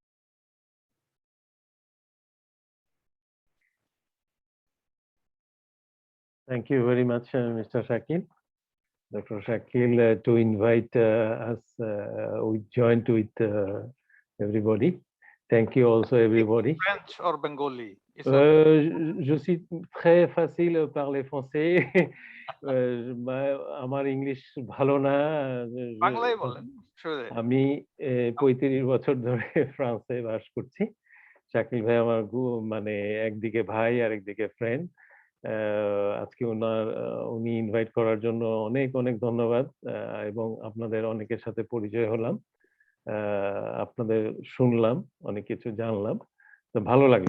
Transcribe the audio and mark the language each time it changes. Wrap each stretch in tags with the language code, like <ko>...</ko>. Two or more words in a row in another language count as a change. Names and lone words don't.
<en>Thank you very much, Mr. Shakil. Dr. Shakil, to invite us, we joined with everybody. Thank you also, everybody. French or Bengali?</en> <fr>Je suis très facile à parler français.</fr> <bn>আমার ইংলিশ ভালো না। বাংলায় বলেন। আমি 35 বছর ধরে ফ্রান্সে বাস করছি। শাকিল ভাই আমার মানে একদিকে ভাই আর একদিকে ফ্রেন্ড। আজকে উনি ইনভাইট করার জন্য অনেক অনেক ধন্যবাদ এবং আপনাদের অনেকের সাথে পরিচয় হলাম, আপনাদের শুনলাম, অনেক কিছু জানলাম, তো ভালো লাগলো।</bn>